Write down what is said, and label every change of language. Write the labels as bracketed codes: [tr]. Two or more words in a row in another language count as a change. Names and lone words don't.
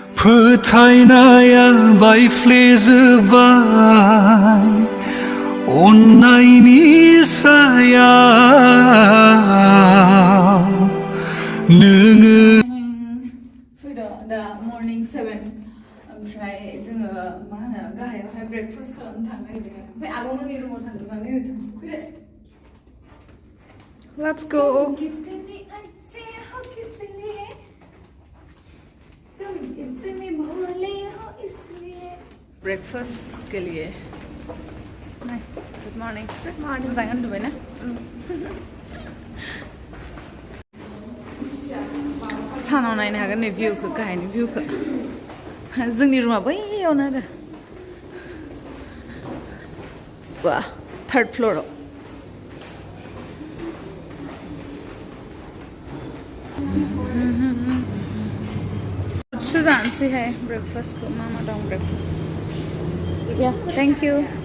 [brx] फोथायनाया बायफ्लेजोबबाय अन्नायनि सायाव नोङो दा मर्निं 7 ओमफ्राय जोङो मा होनो गाहायावहाय ब्रेकफास्ट खालामनो थांनो नागिरदों ओमफ्राय आब'मोननि रुमाव थांजोबनानै फैदो [en] Let's go. [hi] कितनी अच्छे हो किसलिए तुम इतने भोले हो इसलिए ब्रेकफास्ट के लिए नहीं [en] good morning [brx] मोजाङै उन्दुबाय ना सानाव नायनो हागोन नै भिउखौ गाहायनि भिउखौ जोंनि रुमा बैयावनो आरो बा थार्ड फ्ल'राव फ्रुट्ससो जानोसैहाय ब्रेकफास्टखौ मा मा दं ब्रेकफास्ट या [en] thank you